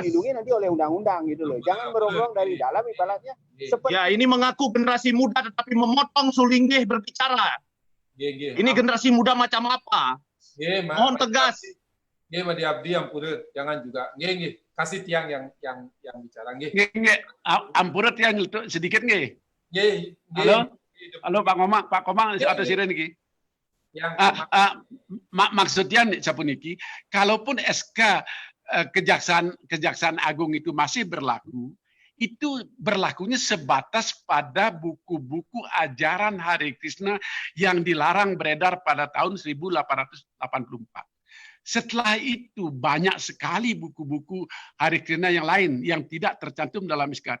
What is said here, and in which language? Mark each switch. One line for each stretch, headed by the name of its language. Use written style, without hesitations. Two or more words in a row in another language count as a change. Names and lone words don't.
Indonesian: Yang dilindungi nanti oleh undang-undang gitu loh. Jangan merongrong dari dalam ibaratnya. Ya, ini mengaku generasi muda tetapi memotong sulinggih berbicara. Ini generasi muda macam apa? Mohon tegas.
Balinese: Nggih, Madi Abdi ampura,
Indonesian: jangan juga. Nggih. Kasih Tiang yang bicara nggih. Ampura Tiang sedikit nggih. Nggih. Halo Pak Komang atau siren niki. Maksudnya sapuniki, kalaupun SK Kejaksaan Agung itu masih berlaku, itu berlakunya sebatas pada buku-buku ajaran Hare Krishna yang dilarang beredar pada tahun 1884. Setelah itu banyak sekali buku-buku Hare Krishna yang lain yang tidak tercantum dalam SK.